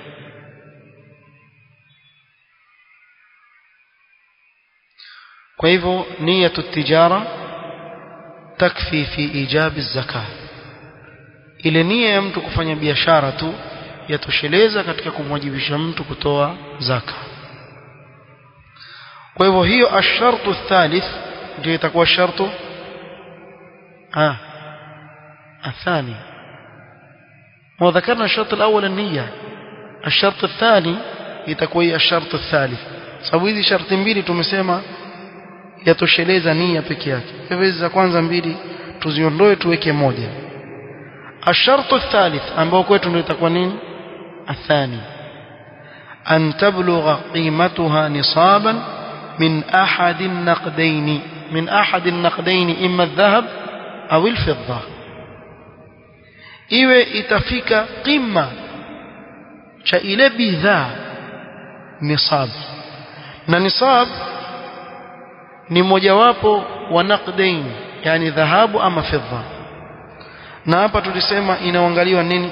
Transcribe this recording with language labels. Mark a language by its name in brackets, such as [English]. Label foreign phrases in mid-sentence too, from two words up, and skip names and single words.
[Swahili] Kwa hivyo [Arabic] نية التجارة تكفي في إيجاب الزكاة. [Swahili] Ile nia ya mtu kufanya biashara tu yatosheleza katika kumwajibisha mtu kutoa zaka. Kwa hivyo hiyo [Arabic] الشرط الثالث [Swahili] ndio itakuwa [Arabic] الشرط الثاني. وذكرنا الشرط الأول النية، الشرط الثاني itakuwa الشرط الثالث. [Swahili] Sababu hizi sharti mbili tumesema yatosheleza nia peke yake. Hivyo hizi za kwanza mbili tuziondoe tuweke moja. [Arabic] الشرط الثالث [Swahili] ambao kwetu ndio itakuwa nini? [Arabic] الثاني أن تبلغ قيمتها نصابا من أحد النقدين إما الذهب أو الفضة. [Swahili] iwe itafika qima cha ile bidhaa nisab, na nisab ni mojawapo wa naqdain, yani dhahabu ama fedha. Na hapa tulisema inaangaliwa nini?